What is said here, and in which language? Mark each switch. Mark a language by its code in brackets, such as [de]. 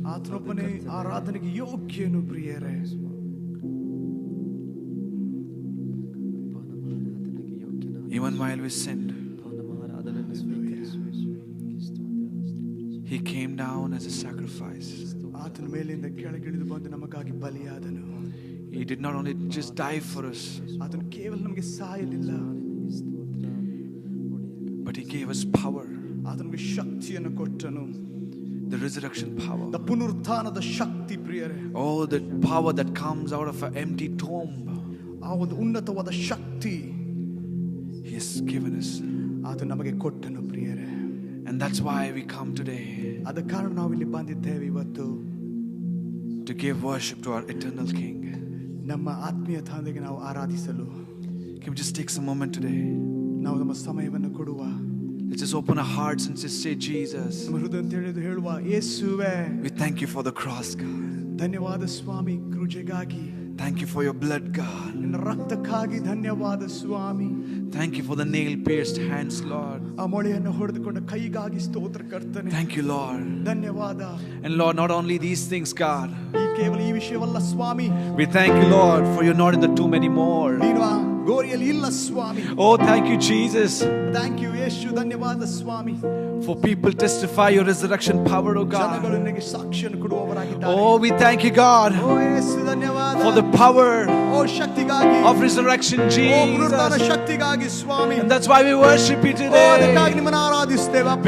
[kn] ಆತನೊಬ್ಬನೇ ಆರಾಧನೆಗೆ ಯೋಗ್ಯನು ಪ್ರಿಯರೇ. [en] Even while we sinned, He came down as a sacrifice. [kn] ಆತನ ಮೇಲಿಂದ ಕೆಳಗಿಳಿದು ಬಂದು ನಮಗಾಗಿ ಬಲಿಯಾದನು. [en] He did not only just die for us, [kn] ಆತನು ಕೇವಲ ನಮಗೆ ಸಾಯಲಿಲ್ಲ, [en] but He gave us power. [kn] ಆತನಿಗೆ ಶಕ್ತಿಯನ್ನು ಕೊಟ್ಟನು. [en] The resurrection power. [kn] ಪುನರುತ್ಥಾನದ ಶಕ್ತಿ ಪ್ರಿಯರೇ. [en] Oh, the power that comes out of an empty tomb. [kn] ಆ ಒಂದು ಉನ್ನತವಾದ ಶಕ್ತಿ [en] He has given us. [kn] ಆತನು ನಮಗೆ ಕೊಟ್ಟನು ಪ್ರಿಯರೇ. [en] And that's why we come today. [kn] ಆದ ಕಾರಣ ನಾವು ಇಲ್ಲಿ ಬಂದಿದ್ದೇವೆ ಇವತ್ತು. [en] To give worship to our eternal King. [kn] ನಮ್ಮ ಆತ್ಮೀಯ ತಂದೆಗೆ ನಾವು ಆರಾಧಿಸಲು. [en] Can we just take some moment today? [kn] ನಾವು ನಮ್ಮ ಸಮಯವನ್ನು ಕೊಡುವ. [en] Let's just open our hearts and just say, Jesus, [kn] ನಮ್ಮ ಹೃದಯ ತಿಳಿದು ಹೇಳುವ, ಯೇಸುವೇ, [en] we thank you for the cross, God. [kn] ಧನ್ಯವಾದ ಸ್ವಾಮಿ ಕ್ರೂಜೆಗಾಗಿ. [en] Thank you for your blood, God. [kn] ನಿನ್ನ ರಕ್ತಕ್ಕಾಗಿ ಧನ್ಯವಾದ ಸ್ವಾಮಿ. [en] Thank you for the nail-pierced hands, Lord. [kn] ಆ ಮೊಳೆಯನ್ನು ಹೊಡೆದುಕೊಂಡ ಕೈಗಾಗಿ ಸ್ತೋತ್ರ ಕರ್ತನೆ. [en] Thank you, Lord. [kn] ಧನ್ಯವಾದ. [en] And Lord, not only these things, God. [kn] ಈ ಕೇವಲ ಈ ವಿಷಯವಲ್ಲ ಸ್ವಾಮಿ. [en] We thank you, Lord, for you're not in the tomb anymore. [kn] ನೀನು ಆ ಗೋರಿಯಲ್ಲಿ ಇಲ್ಲ ಸ್ವಾಮಿ. [en] Oh, thank you, Jesus. Thank you [kn] ಯೇಸು, ಧನ್ಯವಾದ ಸ್ವಾಮಿ. [en] For people testify your resurrection power, oh [kn] ಜನಗಳು [en] God. [kn] ನಿನಗೆ ಸಾಕ್ಷಿಯನ್ನು ಕೊಡುವವರಾಗಿದ್ದಾರೆ. [en] Oh, we thank you, God, [kn] ಓ ಯೇಸು ಧನ್ಯವಾದ. [en] for the power [kn] ಓ ಶಕ್ತಿಗಾಗಿ. [en] of resurrection, [kn] ಓ ಪುನರುತ್ಥಾನ [en] Jesus. [kn] ಶಕ್ತಿಗಾಗಿ ಸ್ವಾಮಿ. [en] And that's why we worship you [kn] ಓ ಅದಕ್ಕಾಗಿ [en] today. [kn] ನಿಮ್ಮನ್ನು ಆರಾಧಿಸುತ್ತೇವೆ ಅಪ್ಪ.